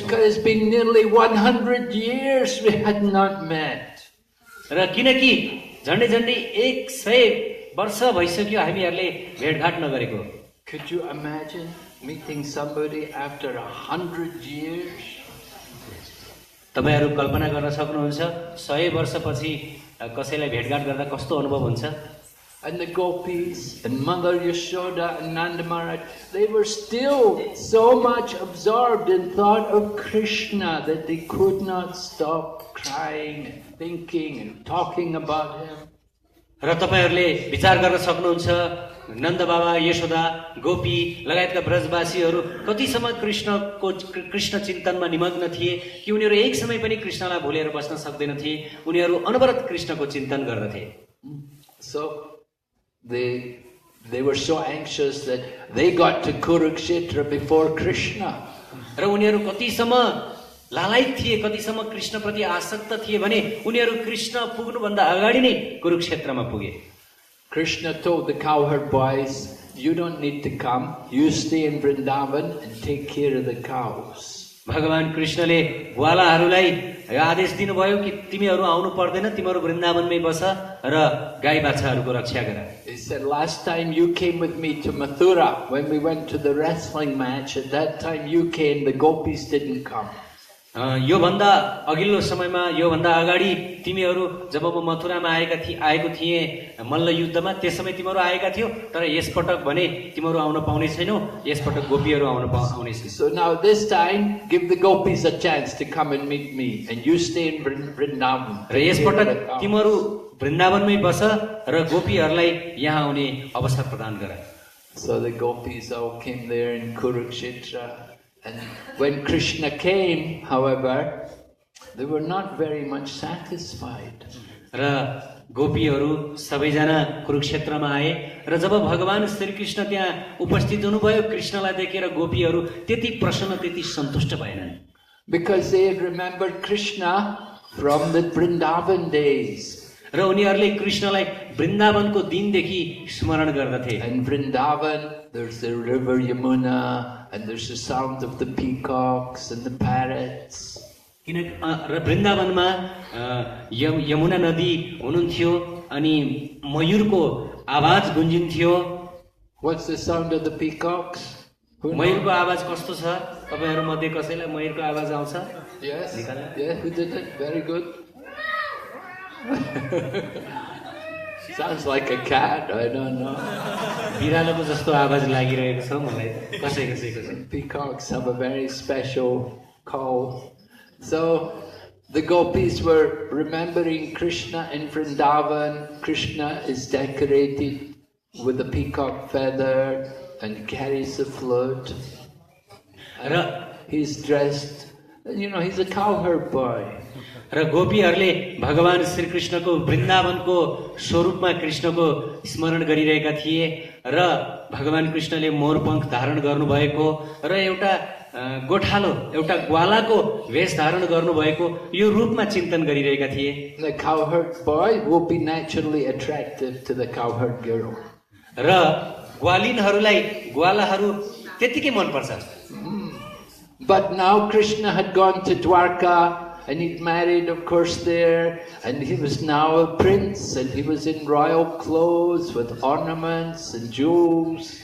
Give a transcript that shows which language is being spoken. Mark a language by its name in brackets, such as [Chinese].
[English] Because it's been nearly 100 years we had not met. [Nepali] र किनकि झन्डै 100 वर्ष भइसक्यो हामीहरूले भेटघाट नगरेको. [English] Could you imagine meeting somebody after 100 years? [Nepali] तपाईहरू कल्पना गर्न सक्नुहुन्छ 100 वर्षपछि कसैलाई भेटघाट गर्दा कस्तो अनुभव हुन्छ? [English] And the gopis and Mother Yashoda and Nanda Maharaj, they were still so much absorbed in thought of Krishna that they could not stop crying and thinking and talking about him. [Nepali] र तपाईहरूले विचार गर्न सक्नुहुन्छ नन्द बाबा, यशोदा, गोपी लगायतका ब्रजवासीहरू कतिसम्म कृष्ण चिन्तनमा निमग्न थिए कि उनीहरू एक समय पनि कृष्णलाई भुलेर बस्न सक्दैन थिए. उनीहरू अनवरत कृष्णको चिन्तन गर्दथे. [English] So they were so anxious that they got to Kurukshetra before Krishna. [Nepali] र उनीहरू कतिसम्म लालायित थिए, कतिसम्म कृष्ण प्रति आसक्त थिए भने उनीहरू कृष्ण पुग्नुभन्दा अगाडि नै कुरुक्षेत्रमा पुगे. [English] Krishna told the cowherd boys, you don't need to come, you stay in Vrindavan and take care of the cows. [Nepali] भगवान कृष्णले ग्वालाहरूलाई आदेश दिनुभयो कि तिमीहरू आउनु पर्दैन, तिमीहरू वृन्दावनमै बस र गाई बाछाहरूको रक्षा गर. [English] He said, last time you came with me to Mathura when we went to the wrestling match, at that time you came, the gopis didn't come. [Nepali] यो भन्दा अघिल्लो समयमा यो भन्दा अगाडि तिमीहरू जब म मथुरामा आएको थिए मल्ल युद्धमा त्यस समय तिमीहरू आएका थियौ तर यसपटक भने तिमीहरू आउन पाउने छैनौ यसपटक गोपीहरू आउन पाउने छन् [English] So now this time give the gopis a chance to come and meet me and you stay in Vrindavan. [Nepali] र यसपटक तिमीहरू वृन्दावनमै बस र गोपीहरूलाई यहाँ आउने अवसर प्रदान गर [English] So the gopis all came there in Kurukshetra. And when Krishna came, however, they were not very much satisfied. [Nepali] र गोपीहरू सबैजना कुरुक्षेत्रमा आए र जब भगवान श्री कृष्ण त्यहाँ उपस्थित हुनुभयो कृष्णलाई देखेर गोपीहरू त्यति प्रसन्न त्यति सन्तुष्ट भएनन् [English] Because they had remembered Krishna from the Vrindavan days. [Nepali] र उनीहरूले कृष्णलाई वृन्दावनको दिनदेखि स्मरण गर्दथे [English] And Vrindavan, there's the river Yamuna, and there's the sound of the peacocks and the parrots. [Nepali] किन र वृन्दावनमा यमुना नदी हुनुहुन्थ्यो अनि मयूरको आवाज गुन्जिन्थ्यो [English] What's the sound of the peacocks? [Nepali] मयूरको आवाज कस्तो छ तपाईहरु मध्ये कसैलाई मयूरको आवाज आउँछ [English] Yes. Yeah, who did it? Very good. Sounds like a cat, I don't know. [Nepali] बिरालोको जस्तो आवाज लागिरहेको छ मलाई कसैको [English] Peacocks have a very special call. So the gopis were remembering Krishna in Vrindavan. Krishna is decorated with a peacock feather and carries a flute. And he's dressed, he's a cowherd boy. [Nepali] र गोपीहरूले भगवान श्री कृष्णको वृन्दावनको स्वरूपमा कृष्णको स्मरण गरिरहेका थिए र भगवान कृष्णले मोरपंख धारण गर्नुभएको र एउटा गोठालो एउटा ग्वालाको वेश धारण गर्नुभएको यो रूपमा चिन्तन गरिरहेका थिए [English] The cowherd boy will be naturally attractive to the cowherd girl. [Nepali] र ग्वालिनहरूलाई ग्वालाहरू त्यतिकै मन पर्छ [English] But now Krishna had gone to Dwarka and he'd married, of course, there, and he was now a prince, and he was in royal clothes with ornaments and jewels.